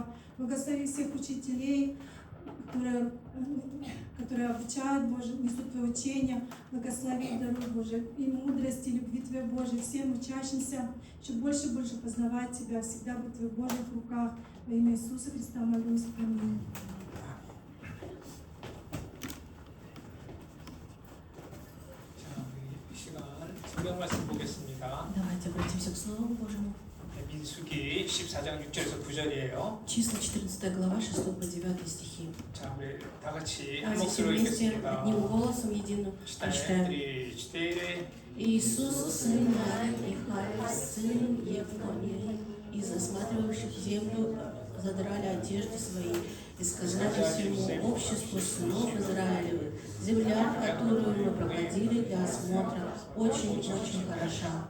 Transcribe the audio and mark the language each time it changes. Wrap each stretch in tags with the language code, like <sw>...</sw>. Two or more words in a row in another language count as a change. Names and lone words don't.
<ru>Благослови всех учителей, которые обучают, Боже, несут Твое учение. Благослови, даруй, Боже, и мудрости, и любви Твоей Божьей, всем учащимся, еще больше и больше познавать Тебя, всегда быть в Твоих Божьих руках. Во имя Иисуса Христа молюсь. Аминь.</ru> <ko>성경 말씀 보겠습니다.</ko> <ru>Давайте обратимся к Слову Божьему.</ru> <ko>민수기 14장 6절에서 9절이에요.</ko> <ru>Числа 14 глава 6 по 9 стихи.</ru> <ko>자, 우리 다 같이 한</ko> <ru>Давайте все</ru> <ko>목소리로</ko> <ru>вместе</ru> <ko>읽겠습니다.</ko> <ru>одним голосом единым прочитаем. 4. Иисус, сын Михаил, сын Евфонии, и засматривавших землю задрали одежды свои, и сказали всему обществу сынов Израилевых: земля, которую мы проходили для осмотра, очень-очень хороша.</ru>